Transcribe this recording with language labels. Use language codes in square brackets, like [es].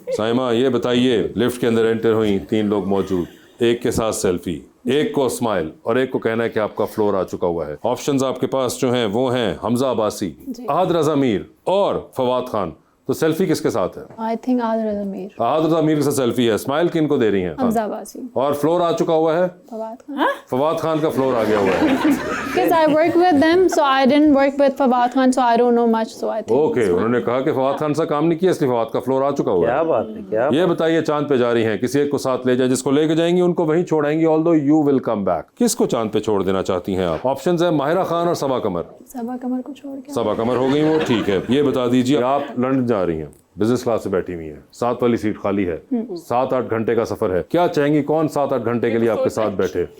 [hi] साइमा ये बताइए, लिफ्ट के अंदर एंटर हुई, 3 लोग मौजूद, एक के साथ सेल्फी, एक को स्माइल और एक को कहना है कि आपका फ्लोर आ चुका हुआ है। ऑप्शंस आपके पास जो हैं वो हैं हमजा अब्बासी, अहद रज़ा मीर और फवाद खान। तो सेल्फी किसके साथ है? [en] I think Ahad Raza Mir. [hi] अहद रज़ा मीर के साथ सेल्फी है। स्माइल किनको दे रही हैं? हमजा अब्बासी। और फ्लोर आ चुका हुआ है? फवाद खान का फ्लोर आ गया हुआ है। [en] Because I work with them, so I didn't work with Fawad Khan, so I don't know much, so I think. [hi] Okay, उन्होंने कहा कि फवाद खान से काम नहीं किया, इसलिए फवाद का फ्लोर आ चुका हुआ है। क्या बात है, क्या ये बताइए, चांद पे जा रही हैं, किसी एक को साथ ले जाए, जिसको लेके जाएंगी उनको वहीं छोड़ाएंगी, [en] Although you will come back. [hi] किसको चांद पे छोड़ देना चाहती हैं आप? ऑप्शंस है माहिरा खान और सबा कमर। सबा कमर को छोड़ के। सबा कमर हो गई वो। ठीक है, ये बता दीजिए, आप लंदन जा रही हैं, बिजनेस क्लास से बैठी हुई हैं, साथ वाली सीट खाली है, 7-8 घंटे का सफर है, क्या चाहेंगी कौन 7-8 घंटे के लिए आपके साथ बैठे?